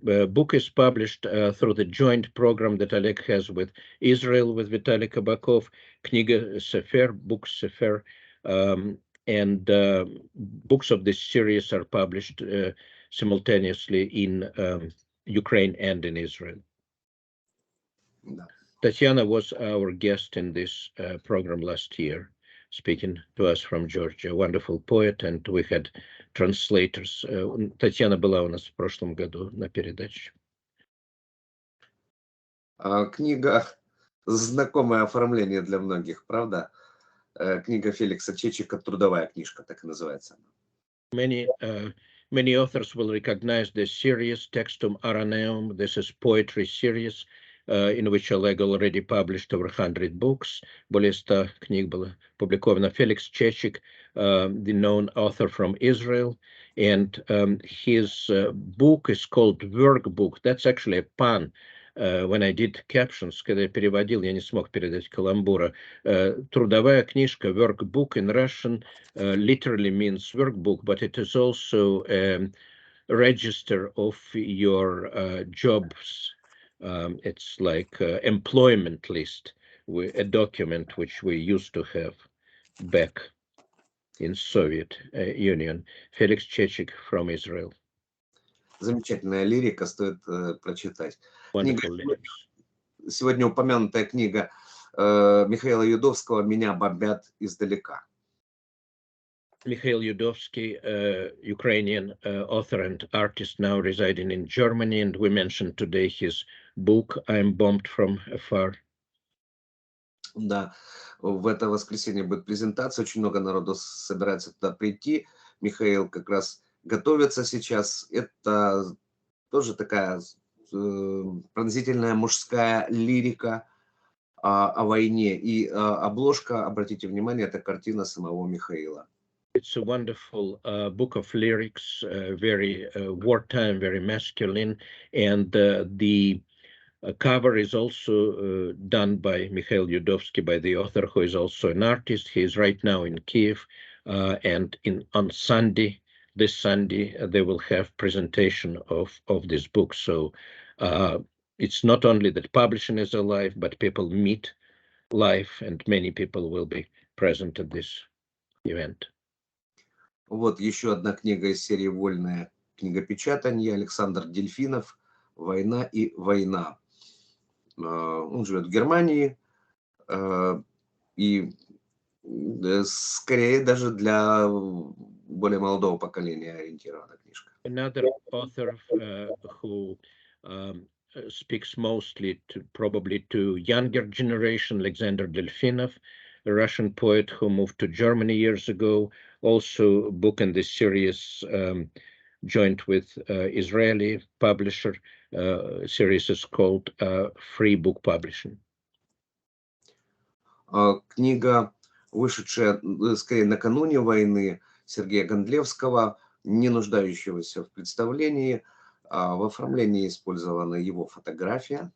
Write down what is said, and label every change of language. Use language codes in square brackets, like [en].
[en] The book is published through the joint program that Oleg has with Israel, with Vitaly Kabakov, Kniga Sefer, Book Sefer, and books of this series are published simultaneously in Ukraine and in Israel. [ru] Да. [en] Tatiana was our guest in this program last year, speaking to us from Georgia. Wonderful poet, and we had translators. [ru] Татьяна была у нас в прошлом году на передаче. Книга знакомое оформление для многих, правда? Книга Феликса Чечика «Трудовая книжка», так и называется. [en] Many authors will recognize this series, Textum Araneum. This is poetry series, in which Oleg already published over 100 books. [ru] Более 100 книг было публиковано. [en] Felix Chechik, the known author from Israel, and his book is called Workbook. That's actually a pun. When I did captions, [ru] когда я переводил, я не смог передать каламбура. [en] Трудовая книжка, workbook in Russian, literally means workbook, but it is also a register of your jobs. It's like employment list, a document which we used to have back in Soviet Union. Felix Chechik from Israel. [ru] Замечательная лирика, стоит прочитать. [en] Wonderful lyrics. [ru] Сегодня упомянутая книга Михаила Юдовского «Меня бомбят издалека». [en] Mikhail Yudovsky, Ukrainian author and artist now residing in Germany, and we mentioned today his book, I'm Bombed from Afar. [ru] Да, в это воскресенье будет презентация, очень много народу собирается туда прийти. Михаил как раз готовится сейчас. Это тоже такая пронзительная мужская лирика о войне. И обложка, обратите внимание, это картина самого Михаила. [en] It's a wonderful book of lyrics, very wartime, very masculine, and the cover is also done by Mikhail Yudovsky, by the author, who is also an artist. He is right now in Kyiv, and on Sunday, this Sunday, they will have presentation of this book. So it's not only that publishing is alive, but people meet live, and many people will be present at this event. [ru] Вот еще одна книга из серии «Вольное книгопечатание». Александр Дельфинов «Война и война». Он живет в Германии, и скорее даже для более молодого поколения ориентирована книжка. [en] Another author who speaks mostly probably to younger generation, Alexander Delfinov, a Russian poet who moved to Germany years ago. Also a book in this series joined with Israeli publisher. Series is called Free Book Publishing. [ru] Книга, вышедшая скорее накануне войны, Сергея Гондлевского, не нуждающегося в представлении. В оформлении использована его фотография.